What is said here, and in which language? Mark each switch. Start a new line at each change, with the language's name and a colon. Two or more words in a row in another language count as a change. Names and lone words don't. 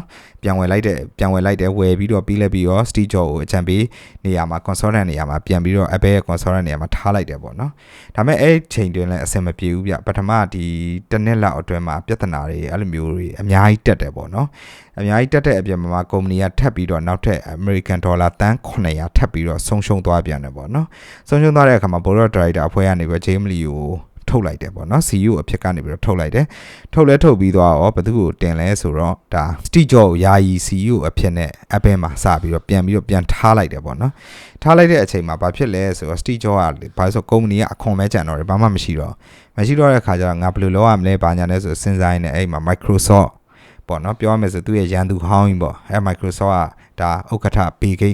Burmese: ပြန်ဝယ်လိုက်တယ်ဝယ်ပြီးတော့ပြီးတော့ Steve Jobs ကိုအချံပေးနေရာမှာ consultant နေရာမှာပြန်ပြီးတော့ Apple ရဲ့ consultant နေရာမှာထားလိုက်တယ်ပေါ့နော်ဒါပေမဲ့အဲ့ချိန်တွင်လည်းအဆင်မပြေဘူးဗျပထမဒီတစ်နှစ်လောက်အတွင်းမှာပြဿနာတွေအဲ့လိုမျိုးတွေအများကြီးတက်တယ်ပေါ့နော်အများကြီးတက်တဲ့အပြင်မှာ company ကထပ်ပြီးတော့နောက်ထပ်
English: American dollar
Burmese: တန်း900ထပ်ပြီးတော့ဆုံးရှုံးသွားပြန်တယ်ပေါ့နော်ဆုံးရှုံးသွားတဲ့အခါမှာ
English: board of director
Burmese: အဖွဲ့ကနေပြီး J Emilio ကိုထုတ် လိုက်တယ်ပေါ့နော် CEO အဖြစ်ကနေပြီးတော့ထုတ်လိုက်တယ်ထုတ်ပြီးသွားတော့ဘယ်သူကိုတင်လဲဆိုတော့ဒါ Steve Jobs ယာယီ CEO အဖြစ်နဲ့ Apple မှာစပြီးတော့ပြန်ထားလိုက်တယ်ပေါ့နော်ထားလိုက်တဲ့အချိန်မှာဘာဖြစ်လဲဆိုတော့ Steve Jobs ကဘာလို့ဆို company ကအခွန်ပဲကျန်တော့တယ်ဘာမှမရှိတော့တဲ့အခါကျတော့ငါဘယ်လိုလုပ်ရမလဲဘာညာလဲဆိုစဉ်းစားနေအဲ့မှာ Microsoft ပေါ့နော်ပြောရမယ်ဆိုသူ့ရဲ့ရန်သူဟောင်းကြီးပေါ့အဲ့ Microsoft ကဒါဥက္ကဋ္ဌ Bill Gates